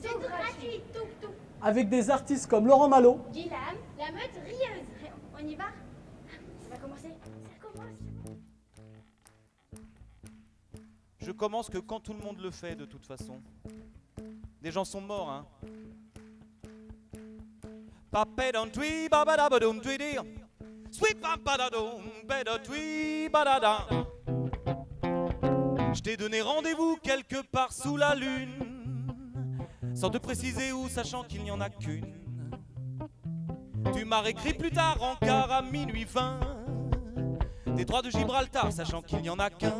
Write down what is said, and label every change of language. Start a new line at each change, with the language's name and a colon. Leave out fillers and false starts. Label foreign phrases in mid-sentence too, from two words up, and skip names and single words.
French: Tout gratuit, tout. Avec des artistes comme Laurent Malo, Guillaume, la meute rieuse. On y va? Ça va commencer. Ça commence. Je commence que quand tout le monde le fait, de toute façon. Des gens sont morts, hein. Papedon-tui, babadabadum-tui-di. Sweet papadadum, bedotui, badada. Je t'ai donné rendez-vous quelque part sous la lune, sans te préciser où, sachant qu'il n'y en a qu'une. Tu m'as réécrit plus tard, encart à minuit 20, Détroit de Gibraltar, sachant qu'il n'y en a qu'un.